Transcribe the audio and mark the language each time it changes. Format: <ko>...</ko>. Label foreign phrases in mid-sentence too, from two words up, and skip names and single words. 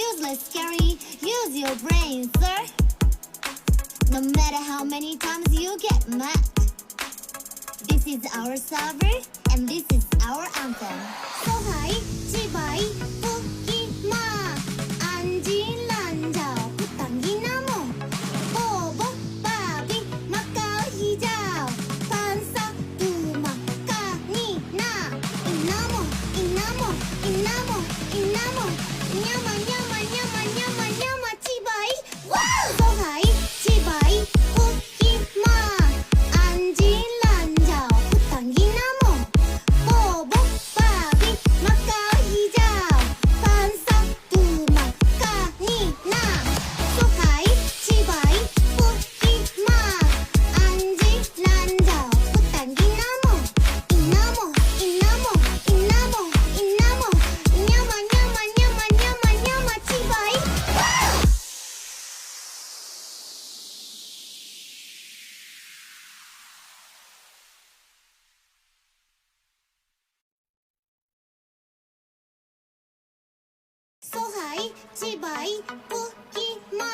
<en>useless, scary. Use your brain, sir. No matter how many times you get mad. This is our server, and this is our anthem.</en> <ms>So high, chibai, puki ma. Anji, lanjao,</ms> <tl>putangi namo.</tl> <ms>Bobo, babi, makau, hijau. Pansa, tuma, kani, na. Inamo, inamo, inamo, inamo. Nyama, nyama, nyama, nyama, nyama, chibai. Wow! So high, chibai, puki ma. Anji, lanjao,</ms> <tl>putangi namo.</tl> <ms>Bobo, babi, makau, hijau. Pansa, tuma,</ms> <nan>kani, na.</nan> <ms>So high, chibai, puki ma. Anji, lanjao,</ms> <tl>putangi namo.</tl> <ms>Inamo, inamo, inamo, inamo. Nyama, nyama, nyama, nyama, nyama, chibai. Wow! So high, chibai, puki ma.</ms>